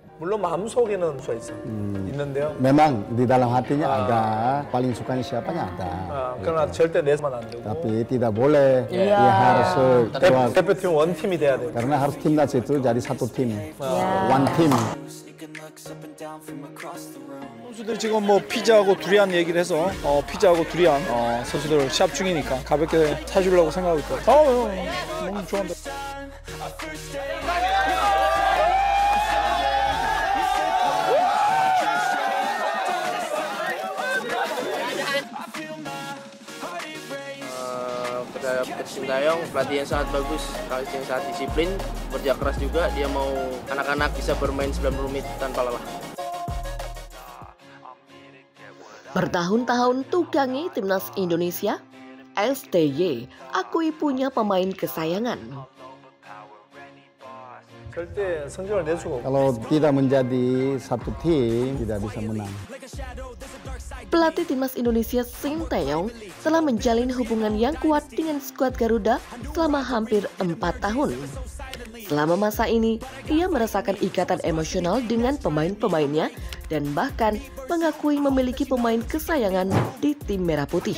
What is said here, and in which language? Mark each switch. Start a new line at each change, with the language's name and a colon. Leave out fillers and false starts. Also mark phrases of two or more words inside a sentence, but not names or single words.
Korean: 물론 마음속에는 써 있어. 있는데요.
Indonesian: Memang di dalam hatinya ada, paling sukanya siapanya ada.
Korean: 그러나 절대 내서만 안 되고.
Indonesian: Tapi tidak boleh, dia harus keluar.
Korean: 대표팀 원팀이 돼야 돼요.
Indonesian: Karena harus timnas itu jadi satu tim,
English: one team.
Korean: 선수들이 지금 뭐 피자하고 두리안 얘기를 해서 피자하고 두리안 선수들 시합 중이니까 가볍게 사주려고 생각하고 있고. 너무 좋아한다.
Indonesian: Pada Sintayong pelatih yang sangat bagus, pelatih yang sangat disiplin, kerja keras juga. Dia mau anak-anak bisa bermain 90 menit tanpa lelah. Bertahun-tahun tukangi timnas Indonesia, STY akui punya pemain kesayangan.
Korean: 절대 성적을 낼 수가 없고.
Indonesian: Kalau tidak menjadi satu tim, tidak bisa menang. Pelatih timnas Indonesia Sintayong telah menjalin hubungan yang kuat dengan skuad Garuda selama hampir 4 tahun. Selama masa ini, ia merasakan ikatan emosional dengan pemain-pemainnya dan bahkan mengakui memiliki pemain kesayangan di tim Merah Putih.